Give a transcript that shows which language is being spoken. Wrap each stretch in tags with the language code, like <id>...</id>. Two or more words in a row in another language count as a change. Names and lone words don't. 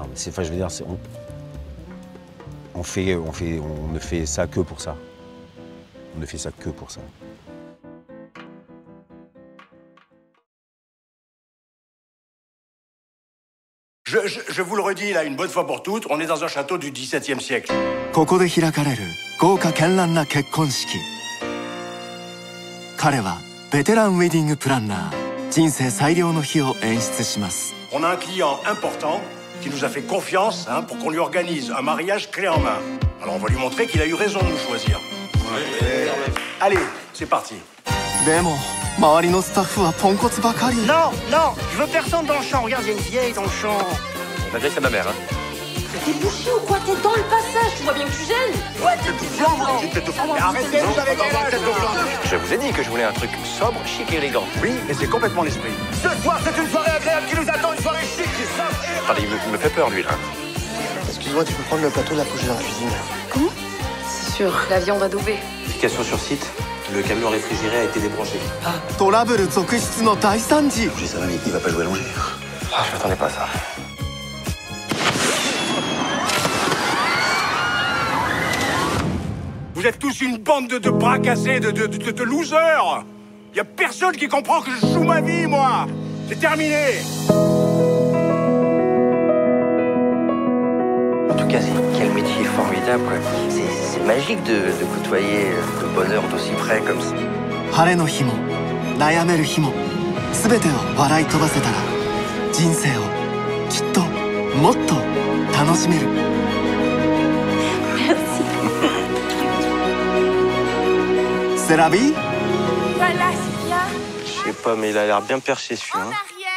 <fr>Enfin, je veux dire, on ne fait ça que pour ça. On ne fait ça que pour ça. Je vous le redis là, une bonne fois pour toutes, on est dans un château du XVIIe siècle.</fr> <ja>ここで開かれる豪華絢爛な結婚式。彼はベテランウェディングプランナー。人生最良の日を演出します。</ja> <fr>On a un client important qui nous a fait confiance pour qu'on lui organise un mariage clé en main. Alors on va lui montrer qu'il a eu raison de nous choisir. Ouais. Allez, c'est parti.</fr> <ja>でも周りのスタッフはポンコツばかり。</ja> <fr>Non, non, je veux personne dans le champ. Regarde, il y a une vieille dans le champ. Malgré c'est ma mère, hein. T'es bouché ou quoi? T'es dans le passage, tu vois bien que tu gênes. Ouais, t'es tout blanc. Arrêtez, vous avez gagné la tête de blanc. Je vous ai dit que je voulais un truc sobre, chic et élégant. Oui, mais c'est complètement l'esprit. Ce soir, c'est une soirée agréable qui nous attend, une soirée chic. Attendez, il me fait peur, lui, là. Excuse-moi, tu peux prendre le plateau de la couche dans la cuisine. Comment? C'est sûr, la viande adoubée. Notification sur site, le camion réfrigéré a été débranché.</fr> <ja>トラブル続出の大惨事。</ja> <fr>J'ai ça, il va pas jouer allongé. Ah, je m'attendais pas à ça. Vous êtes tous une bande de bras cassés, de losers. Y a personne qui comprend que je joue ma vie, moi. C'est terminé. En tout cas, quel métier formidable, quoi. C'est magique de côtoyer le bonheur d'aussi près comme ça.</fr> <ja>晴れの日も悩める日も全てを笑い飛ばせたら人生をきっともっと楽しめる。</ja> <fr>C'est la vie? Voilà, c'est bien. Je sais pas, mais il a l'air bien perché, celui-là.</fr>